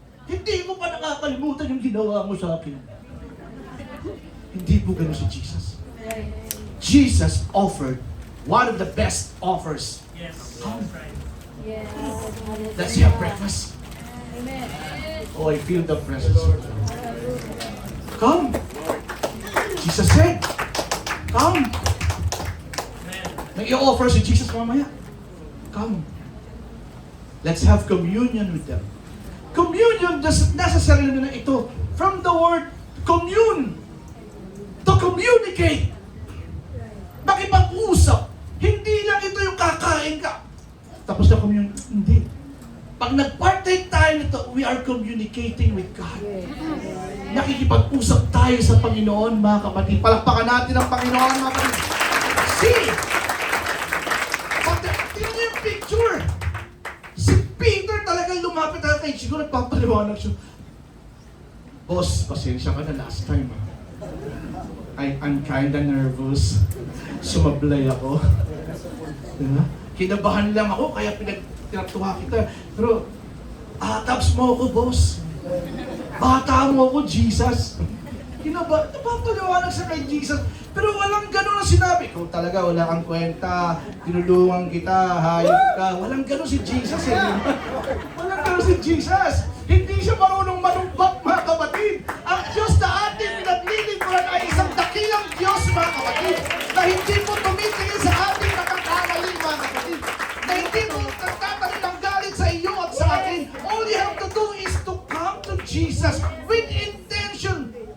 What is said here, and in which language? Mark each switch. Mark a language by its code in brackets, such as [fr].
[tl] Hindi mo pa nakakalimutan yung ginawa mo sa akin. Hindi po ganun si Jesus. [en] Jesus offered one of the best offers. Yes. Come. Yes. Let's have breakfast. Amen. Oh, I feel the presence of God. Come. Jesus said, come. [tl] May i-offer si Jesus mamaya. Come. [en] Let's have communion with them. Communion, [tl] nasa sarili na ito. [en] From the word commune. To communicate. Makipag-usap. [tl] Hindi lang ito yung kakain ka. Tapos na communion. Hindi. Pag nag-partake tayo nito, [en] we are communicating with God. [tl] Nakikipag-usap tayo sa Panginoon, mga kapatid. Palakpakan natin ang Panginoon, mga kapatid. See! Tingnan niyo yung picture. Si Peter talagang lumapit na kay siguro nagpapaliwanag siya. Boss, pasensya ka na [en] last time. I'm kinda nervous. [tl] Sumablay ako. Diba? Kinabahan lang ako, kaya pinagtuwa kita. Pero, taps mo ako, boss. Bata mo ako, Jesus. Napapaliwanag sa kay Jesus. Pero walang gano'n na sinabi. Kung talaga wala kang kwenta, tinulungan kita, hayop ka. Walang gano'n si Jesus eh. Walang gano'n si Jesus. Hindi siya marunong manumbat, mga kapatid. Ang Diyos na ating pinaglilingkuran ay isang dakilang Diyos, mga kapatid. Na hindi mo tumitingin sa ating nakakamali, mga kapatid. Na hindi mo nagtatanim ng galit sa iyo at sa akin. [en] All you have to do is to come to Jesus with intention.